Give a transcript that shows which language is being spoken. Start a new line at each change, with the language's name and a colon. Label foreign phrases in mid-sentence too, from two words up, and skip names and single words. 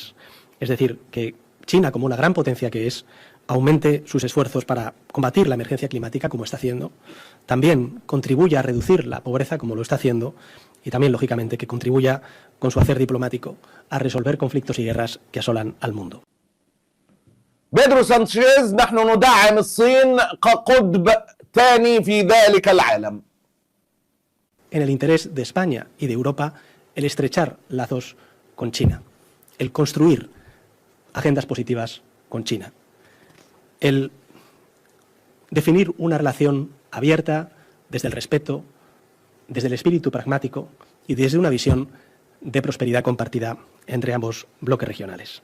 Spanish: Es decir, que China, como una gran potencia que es, aumente sus esfuerzos para combatir la emergencia climática, como está haciendo, también contribuya a reducir la pobreza, como lo está haciendo, y también, lógicamente, que contribuya con su hacer diplomático a resolver conflictos y guerras que asolan al mundo.
Arabic: بيدرو سانشيز: نحن ندعم الصين كقطب ثاني في ذلك العالم.
Spanish: En el interés de España y de Europa, el estrechar lazos con China, el construir agendas positivas con China, el definir una relación abierta desde el respeto, desde el espíritu pragmático y desde una visión de prosperidad compartida entre ambos bloques regionales.